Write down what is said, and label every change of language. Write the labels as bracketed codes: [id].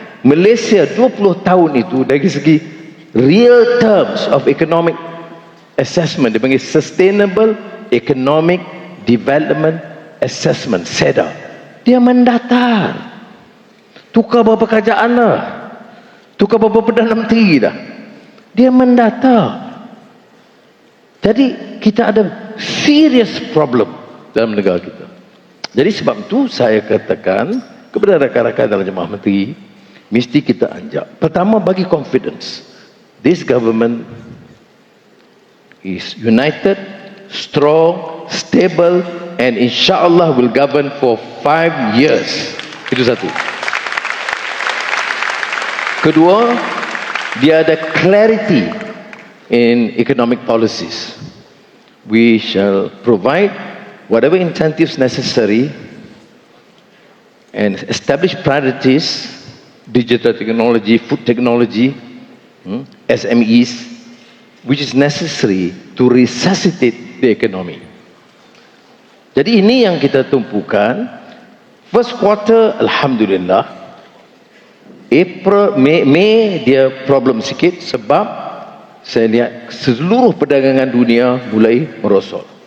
[ms] Malaysia 20 tahun itu dari segi [en] real terms of economic assessment, [ms] dia panggil Sustainable Economic Development Assessment, SEDA, dia mendatar, tukar beberapa kerajaan dah, tukar beberapa Perdana Menteri dah, dia mendatar. Jadi kita ada [en] serious problem [ms] dalam negara kita. Jadi sebab itu saya katakan kepada rakan-rakan dalam Jemaah Menteri, mesti kita anjak. Pertama, bagi confidence. [en] This government is united, strong, stable, and insyaAllah will govern for 5 years. [ms] Itu satu. Kedua, dia ada [en] clarity in economic policies. We shall provide whatever incentives necessary and establish priorities, digital technology, food technology, SMEs, which is necessary to resuscitate the economy. [ms] Jadi ini yang kita tumpukan. [en] First quarter, [ms] Alhamdulillah. April, Mei dia problem sikit sebab saya lihat seluruh perdagangan dunia mulai merosot.